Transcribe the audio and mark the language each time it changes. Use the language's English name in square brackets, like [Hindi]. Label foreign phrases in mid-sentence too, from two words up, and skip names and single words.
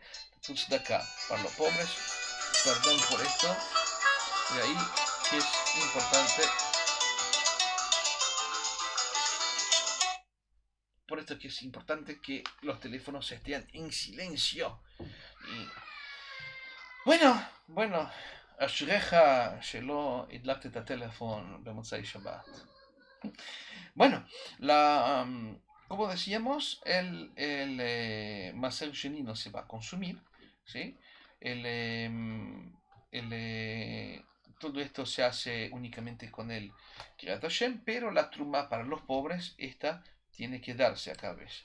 [Spanish] Acá para los pobres. Perdón por esto. De ahí que es importante. Por esto que es importante que los teléfonos estén en silencio. Y bueno. [Hebrew] אשריך שלא הדלקת את הטלפון במוצאי שבת. [Spanish] Bueno, como decíamos, el [Hebrew] מעשר שני [Spanish] no se va a consumir, ¿sí? El, em, todo esto se hace únicamente con el [Hebrew] קריאת השם, [Spanish] pero la truma para los pobres, esta tiene que darse a cada vez.